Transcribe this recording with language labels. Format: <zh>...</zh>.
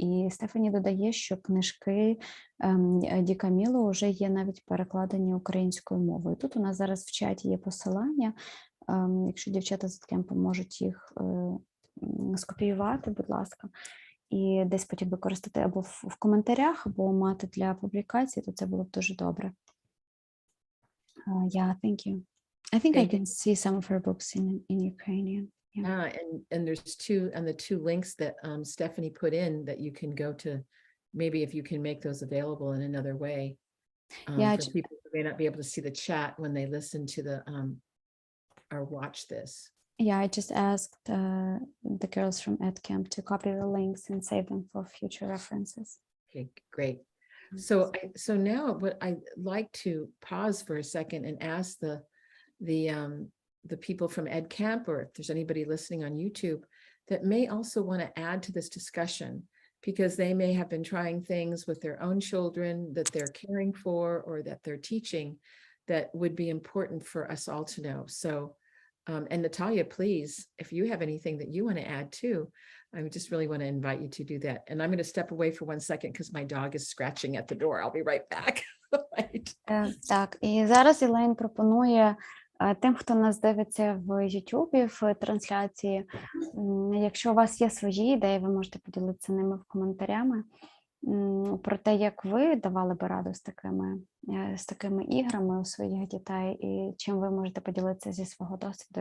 <uk>І Стефані додає, що книжки Ді Каміло вже є навіть перекладені українською мовою. Тут у нас зараз в чаті є посилання, якщо дівчата з Кемпу можуть їх скопіювати, будь ласка, і десь потім використати або в коментарях, або мати для публікації, то це було б дуже добре.</uk> <en>Yeah, thank you. I think I can see some of her books in Ukrainian. Yeah, and there's 2, and the 2 links that Stephanie put in that you can go to, maybe if you can make those available in another way, for people who may not be able to see the chat when they listen to the or watch this. Yeah, I just asked the girls from EdCamp to copy the links and save them for future references. Okay, great. So now what I'd like to pause for a second and ask the people from EdCamp, or if there's anybody listening on YouTube that may also want to add to this discussion, because they may have been trying things with their own children that they're caring for or that they're teaching that would be important for us all to know. So, and Natalia, please, if you have anything that you want to add too, I just really want to invite you to do that. And I'm going to step away for 1 second because my dog is scratching at the door. I'll be right back. Right.</en> <uk>Так, і зараз Елейн пропонує тим, хто нас дивиться в YouTube, в трансляції, якщо у вас є свої ідеї, ви можете поділитися ними в коментарями, про те, як ви давали би раду з такими іграми у своїх дітей, і чим ви можете поділитися зі свого досвіду.</uk>